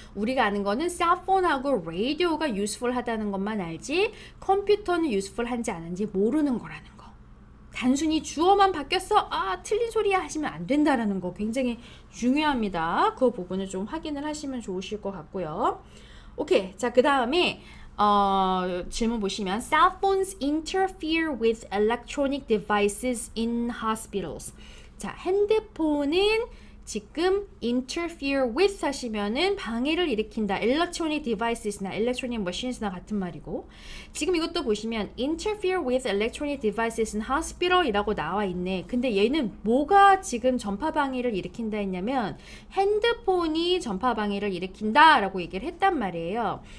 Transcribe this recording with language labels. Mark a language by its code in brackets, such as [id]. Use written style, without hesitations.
[ko] 우리가 아는 거는 셀폰하고 라디오가 useful 하다는 것만 알지 컴퓨터는 useful 한지 안 한지 모르는 거라는 거. 단순히 주어만 바뀌었어? 아, 틀린 소리야 하시면 안 된다라는 거 굉장히 중요합니다. 그 부분을 좀 확인을 하시면 좋으실 것 같고요. 오케이. 자, 그 다음에 질문 보시면 [en] Cell phones interfere with electronic devices in hospitals. [ko] 자, 핸드폰은 지금 interfere with 하시면은 방해를 일으킨다. electronic devices나 electronic machines나 같은 말이고 지금 이것도 보시면 [en] interfere with electronic devices in hospital [ko] 이라고 나와 있네. 근데 얘는 뭐가 지금 전파 방해를 일으킨다 했냐면 핸드폰이 전파 방해를 일으킨다 라고 얘기를 했단 말이에요.